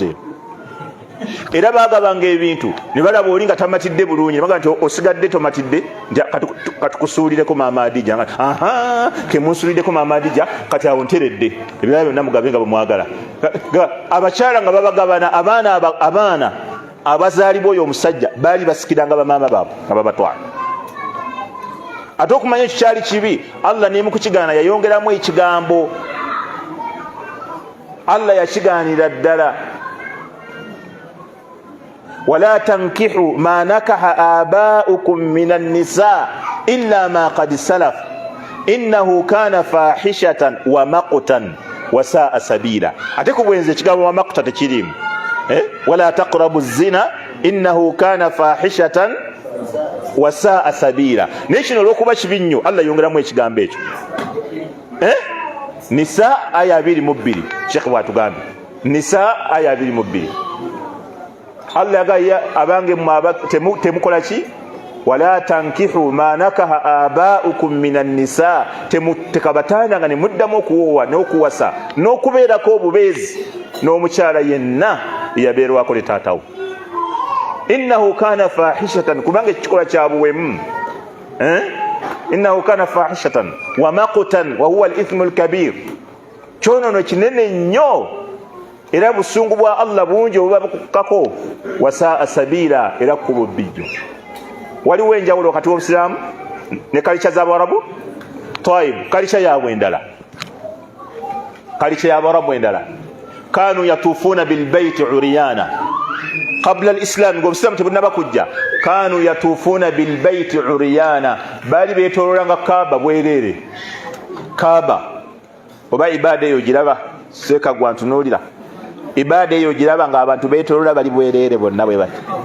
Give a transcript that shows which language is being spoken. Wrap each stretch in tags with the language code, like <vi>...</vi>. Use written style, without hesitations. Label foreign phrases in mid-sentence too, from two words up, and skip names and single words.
<lg>eno era baagabanga ebintu ne balaba oli nga tamatidde bulungi ne bagamba nti osigadde tomatidde katukusuulireko maama Adija kemunsuuliddeko maama Adija kati awo nteredde ebirala byonna mugabe nga bwemwagala abakyala nga babagabana abaana abazaalibwa oyo omusajja baali basikiranga bamaama baabwe nga babatwala ate okumanya ekyo kyali kibi Allah ne mukukigaana yayongeramu ekigambo Allah yakigaanira ddala</lg> <ar>ولا تنكحوا ما نكح آباؤكم من النساء إلا ما قد سلف إنه كان فاحشة ومقتا وساء سبيلا</ar> <lg>ate kubwenze ekigambo</lg> <ar>ومقتا tekirimu ولا تقربوا الزنا إنه كان فاحشة وساء سبيلا</ar> <lg>nekino olwokuba kibi nnyo Allah yongeramu ekigambo ekyo nisa aya 22 Sheikh bwatugambye nisa aya 22 Allah yagaya abange temukola ki</lg> <ar>ولا تنكحوا ما نكح آباؤكم من النساء</ar> <lg>tekabatanga ne muddamu okuwowa n'okuwasa n'okubeerako obubeezi n'omukyala yenna yabeerwako ne taatawo</lg> <ar>إنه كان fahishatan</ar> <lg>kubanga ekikola kyabuwemu</lg> <ar>إنه كان فاحشة ومقتا وهو الإثم الكبير</ar> <lg>kyonono kinene nnyo era busungu bwa Allah bungi obubakako</lg> <ar>وساء سبيلا</ar> <lg>era kubo bijjo waliwo enjawulo wakati w'obusiraamu ne kalicha z'Abarabu Taib kalicha yaabwe endala kalicha y'Abarabu endala</lg> <ar>كانوا يطوفون بالبيت عراة قبل الإسلام</ar> <lg>ng'obusiraamu tebunaba kujja</lg> <ar>كانوا يطوفون بالبيت عراة</ar> <lg>bali beetoololanga Kaaba bwereere Kaaba oba ibada eyo giraba seeka gwantunuulira ibada eyo giraba nga abantu beetoolola bali bwereere bonna bwe bati</lg>